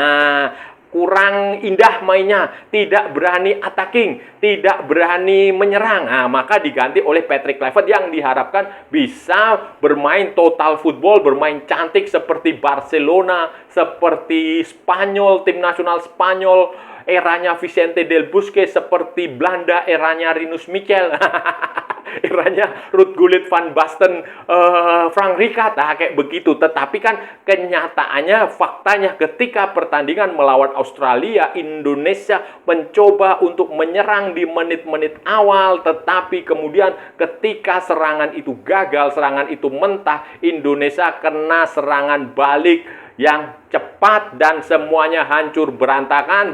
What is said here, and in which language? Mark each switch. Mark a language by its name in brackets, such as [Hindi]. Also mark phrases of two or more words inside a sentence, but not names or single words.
[Indonesian] Kurang indah mainnya, tidak berani attacking, tidak berani menyerang. Maka diganti oleh Patrick Kluivert yang diharapkan bisa bermain [English] total football, [Indonesian] bermain cantik seperti Barcelona, seperti Spanyol, tim nasional Spanyol eranya Vicente del Bosque, seperti Belanda eranya Rinus Michel. Eranya Ruud Gullit, Van Basten, Frank Rijkaard, kayak begitu. Tetapi kan kenyataannya, faktanya, ketika pertandingan melawan Australia, Indonesia mencoba untuk menyerang di menit-menit awal, tetapi kemudian ketika serangan itu gagal, serangan itu mentah, Indonesia kena serangan balik yang cepat dan semuanya hancur berantakan.